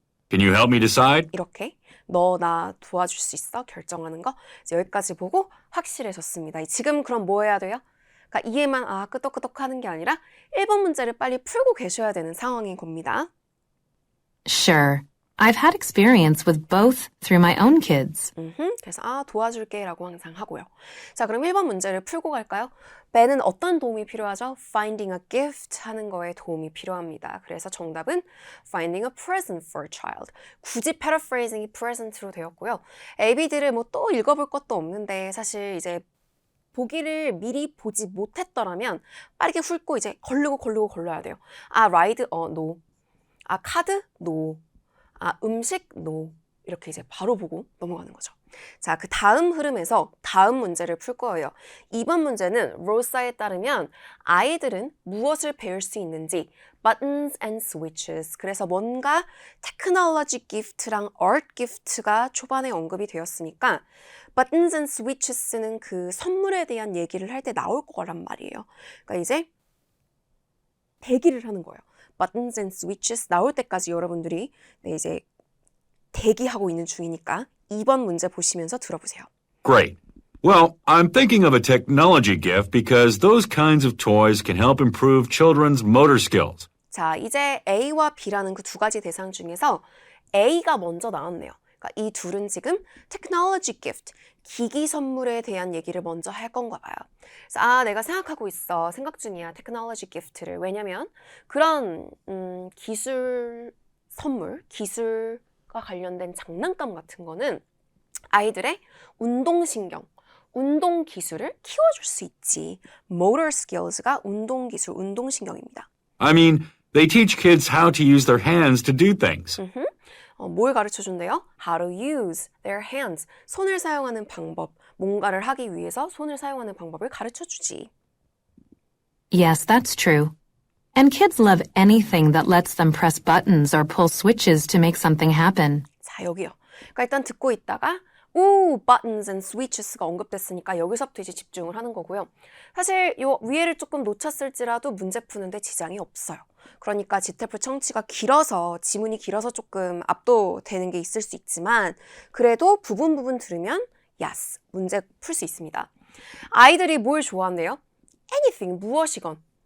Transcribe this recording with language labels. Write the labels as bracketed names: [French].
[English] Can you help me decide? [Korean] 이렇게 너 나 도와줄 수 있어? 결정하는 거 여기까지 보고 확실해졌습니다. 지금 그럼 뭐 해야 돼요? 그러니까 이해만 끄떡끄떡 하는 게 아니라 1번 문제를 빨리 풀고 계셔야 되는 상황인 겁니다. [English] Sure. I've had experience with both through my own kids. [Korean] 그래서 도와줄게 라고 항상 하고요. 자, 그럼 1번 문제를 풀고 갈까요? ben은 어떤 도움이 필요하죠? [English] finding a gift [Korean] 하는 거에 도움이 필요합니다. 그래서 정답은 [English] finding a present for a child. [Korean] 굳이 paraphrasing이 present로 되었고요. ABD를 뭐 또 읽어볼 것도 없는데 사실 이제 보기를 미리 보지 못했더라면 빠르게 훑고 이제 걸러야 돼요. [English] ride? no. 카드? no. 음식? no. [Korean] 이렇게 이제 바로 보고 넘어가는 거죠. 자, 그 다음 흐름에서 다음 문제를 풀 거예요. 이번 문제는 로사에 따르면 아이들은 무엇을 배울 수 있는지 [English] buttons and switches. [Korean] 그래서 뭔가 technology gift랑 art gift가 초반에 언급이 되었으니까 [English] buttons and switches [Korean] 는 그 선물에 대한 얘기를 할 때 나올 거란 말이에요. 그러니까 이제 대기를 하는 거예요. [English] buttons and switches [Korean] 나올 때까지 여러분들이 이제 대기하고 있는 중이니까 2번 문제 보시면서 들어보세요. [English] Great. Well, I'm thinking of a technology gift because those kinds of toys can help improve children's motor skills. [Korean] 자, 이제 A와 B라는 그 두 가지 대상 중에서 A가 먼저 나왔네요. 그러니까 이 둘은 지금 technology gift, 기기 선물에 대한 얘기를 먼저 할 건가 봐요. 그래서 내가 생각하고 있어. 생각 중이야. technology gift를. 왜냐면 그런 기술 선물, 기술과 관련된 장난감 같은 거는 아이들의 운동신경, 운동 기술을 키워줄 수 있지. motor skills가 운동 기술, 운동신경입니다. [English] I mean, they teach kids how to use their hands to do things. [Korean] 뭘 가르쳐 준대요? [English] How to use their hands. [Korean] 손을 사용하는 방법. 뭔가를 하기 위해서 손을 사용하는 방법을 가르쳐 주지. [English] Yes, that's true. And kids love anything that lets them press buttons or pull switches to make something happen. [Korean] 자, 여기요. 그러니까 일단 듣고 있다가 buttons and switches가 언급됐으니까 여기서부터 이제 집중을 하는 거고요. 사실 요 위에를 조금 놓쳤을지라도 문제 푸는데 지장이 없어요. 그러니까 GTF 청취가 길어서 지문이 길어서 조금 압도되는 게 있을 수 있지만 그래도 부분 들으면 yes, 문제 풀 수 있습니다. 아이들이 뭘 좋아한대요? anything, 무엇이건.